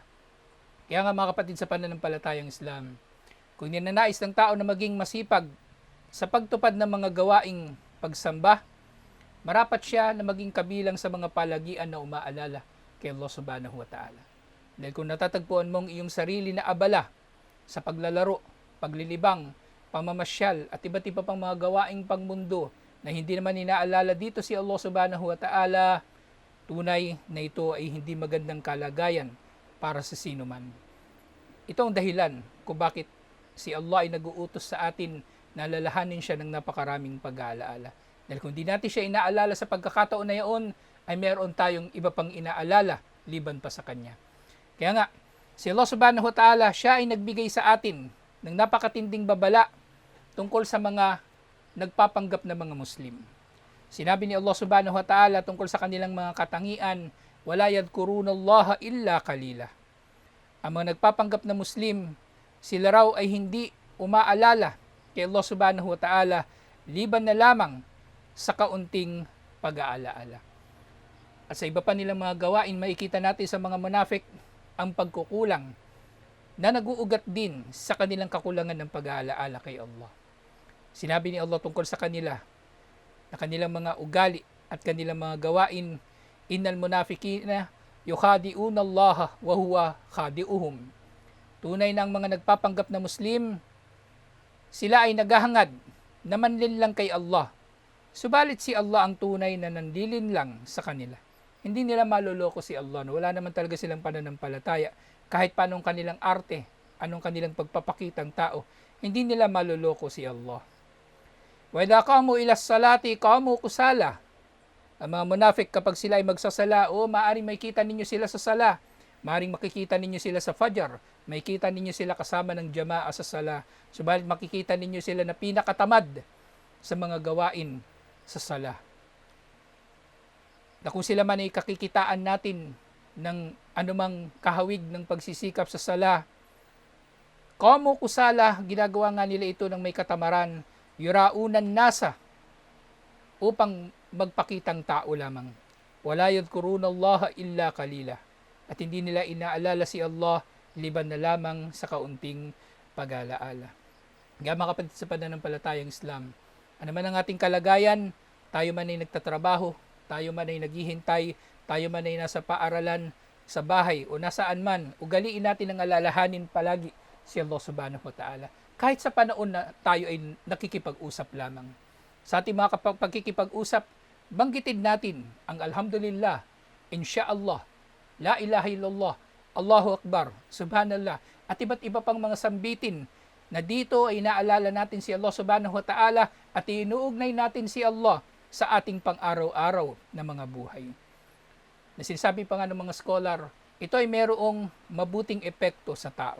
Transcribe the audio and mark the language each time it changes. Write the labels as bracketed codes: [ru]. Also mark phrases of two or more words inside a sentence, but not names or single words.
[tl] Kaya nga mga kapatid sa pananampalatayang Islam, kung ninanais ng tao na maging masipag sa pagtupad ng mga gawaing pagsamba, marapat siya na maging kabilang sa mga palagian na umaalala kay Allah [ar] سبحانه وتعالى. [tl] Dahil kung natatagpuan mong iyong sarili na abala sa paglalaro, paglilibang, pamamasyal at iba't iba pang mga gawaing pangmundo na hindi naman inaalala dito si Allah [ar] سبحانه وتعالى, [tl] tunay na ito ay hindi magandang kalagayan para sa sino man. Ito ang dahilan kung bakit si Allah ay nag-uutos sa atin na alalahanin siya ng napakaraming pag-aalaala. Dahil kung di natin siya inaalala sa pagkakataon na iyon, ay meron tayong iba pang inaalala liban pa sa Kanya. Kaya nga, si Allah [ar] سبحانه وتعالى, [tl] siya ay nagbigay sa atin ng napakatinding babala tungkol sa mga nagpapanggap na mga Muslim. Sinabi ni Allah [ar] سبحانه وتعالى [tl] tungkol sa kanilang mga katangian, [ar] ولا يذكرون الله إلا قليلا. [tl] Ang mga nagpapanggap na Muslim, sila raw ay hindi umaalala kay Allah [ar] سبحانه وتعالى [tl] liban na lamang sa kaunting pag-aalaala. At sa iba pa nilang mga gawain, makikita natin sa mga munafik ang pagkukulang na naguugat din sa kanilang kakulangan ng pag-aalaala kay Allah. Sinabi ni Allah tungkol sa kanila na kanilang mga ugali at kanilang mga gawain, [ar] إن المنافقين يخادعون الله وهو خادعهم. [tl] Tunay na ang mga nagpapanggap na Muslim, sila ay naghahangad na manlinlang kay Allah. Subalit si Allah ang tunay na nandilin lang sa kanila. Hindi nila maloloko si Allah. Wala naman talaga silang pananampalataya. Kahit pa anong kanilang arte, anong kanilang pagpapakitang tao, hindi nila maloloko si Allah. [ar] وإذا قاموا إلى الصلاة قاموا كسالى. [tl] Ang mga munafik kapag sila ay magsasala, maaring makikita ninyo sila sa sala. Maaring makikita ninyo sila sa Fajr. Makikita ninyo sila kasama ng jamaa sa sala. Subalit makikita ninyo sila na pinakatamad sa mga gawain sa sala. Na kung sila man ay kakikitaan natin ng anumang kahawig ng pagsisikap sa sala, [ar] قاموا كسالى, [tl] ginagawa nga nila ito ng may katamaran, [ar] يراءون الناس, [tl] upang magpakitang tao lamang. [ar] ولا يذكرون الله إلا قليلا. [tl] At hindi nila inaalala si Allah liban na lamang sa kaunting pag-aalaala. Nga mga kapatid sa pananampalatayang Islam, ano man ang ating kalagayan, tayo man ay nagtatrabaho, tayo man ay naghihintay, tayo man ay nasa paaralan, sa bahay o nasaan man, ugaliin natin ang alalahanin palagi si Allah [ar] سبحانه وتعالى. [tl] Kahit sa panahon na tayo ay nakikipag-usap lamang. Sa ating mga pagkikipag-usap, banggitin natin ang [ar] الحمد لله، إن شاء الله، لا إله إلا الله، الله أكبر، سبحان الله, [tl] at iba't iba pang mga sambitin na dito ay naalala natin si Allah [ar] سبحانه وتعالى [tl] at inuugnay natin si Allah sa ating pang-araw-araw na mga buhay. Na sinasabi pa nga ng mga scholar, ito ay merong mabuting epekto sa tao.